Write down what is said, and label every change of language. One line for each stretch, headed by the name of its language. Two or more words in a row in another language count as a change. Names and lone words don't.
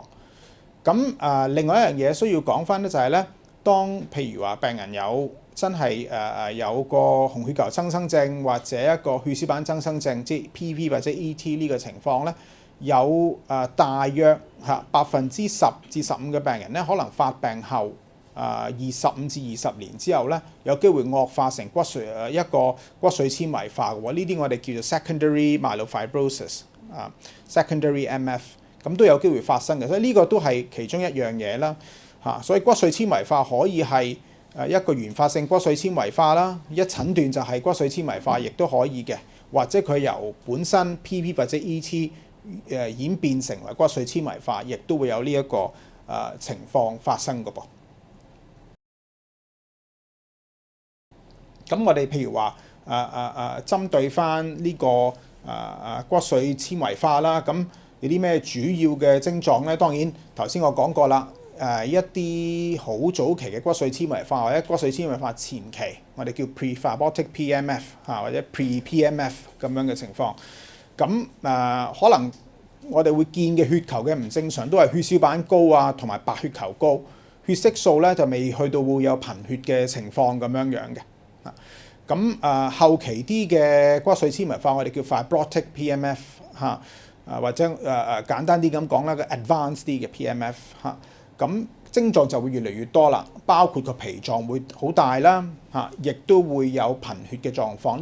Cantonese: 咁另外一樣嘢需要講翻咧，就係咧，當譬如話病人有真係有個紅血球增生症或者一個血小板增生症，即係 PV 或者 ET 呢個情況咧，有大約10%至15%嘅病人咧，可能發病後25至20年之後咧，有機會惡化成一個骨髓纖維化嘅喎。呢啲我哋叫做
English: secondary myelofibrosis secondary MF，
Cantonese: 咁都有機會發生嘅。所以呢個都係其中一樣嘢啦。所以骨髓纖維化可以係一個原發性骨髓纖維化啦，一診斷就係骨髓纖維化，亦都可以嘅。或者佢由本身 PV 或者 ET 演變成為骨髓纖維化，亦都會有呢一個情況發生嘅噃。咁我哋譬如話針對翻呢個骨髓纖維化啦，咁有啲咩主要嘅症狀咧？當然頭先我講過啦，一啲好早期嘅骨髓纖維化或者骨髓纖維化前期，我哋叫
English: pre-fibrotic PMF
Cantonese: 或者 pre-PMF 咁樣嘅情況。咁可能我哋會見嘅血球嘅唔正常都係血小板高啊，同埋白血球高，血色素咧就未去到會有貧血嘅情況咁樣嘅。咁後期啲嘅骨髓纖維化，我哋叫
English: fibrotic PMF
Cantonese: 或者簡單啲咁講啦，個 advanced 啲嘅 PMF 咁症狀就會越嚟越多啦，包括個脾臟會好大啦亦都會有貧血嘅狀況。